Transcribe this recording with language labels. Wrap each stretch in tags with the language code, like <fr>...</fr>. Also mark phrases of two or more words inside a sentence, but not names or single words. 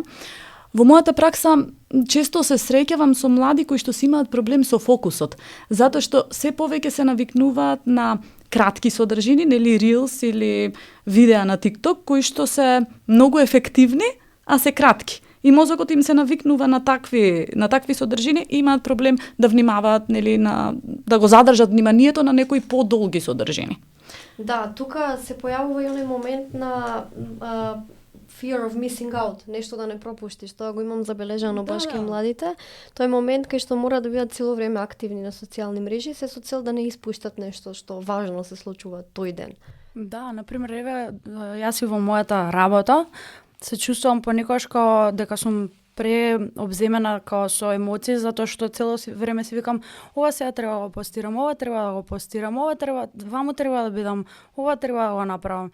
<mk>Во мојата пракса често се среќавам со млади кои што си имаат проблем со фокусот, затоа што се повеќе се навикнуваат на кратки содржини, нели Reels или видеа на TikTok кои што се многу ефективни, а се кратки. И мозокот им се навикнува на такви содржини и имаат проблем да внимаваат, нели, да го задржат вниманието на некои подолги содржини. Да, тука се појавува и оној момент на</mk> <en>fear of missing out,</en> <mk>нешто да не пропуштиш. Тоа го имам забележано баш кај младите. Тој момент кај што мора да бидат цело време активни на социјални мрежи, се со цел да не испуштат нешто што важно се случува тој ден. Да, например, еве, јас и во мојата работа се чувствувам понекогаш као дека сум преобземена као со емоции, затоа што цело време си викам, ова сега треба да го постирам, ова треба да го постирам, ова треба, ваму треба да бидам, ова треба да го направам.</mk>